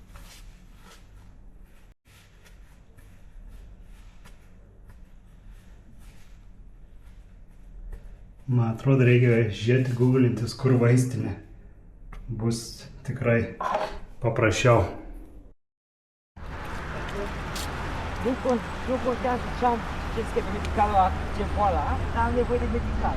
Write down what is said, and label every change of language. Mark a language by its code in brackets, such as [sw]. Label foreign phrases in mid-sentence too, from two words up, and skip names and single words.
[lt] Man atrodo, reikia žiūrėti, googlintis, kur vaistinė. Bus tikrai paprasčiau. [ro] Nu contează ce am, ce este medicalul la ce boală am, dar am nevoie de medical.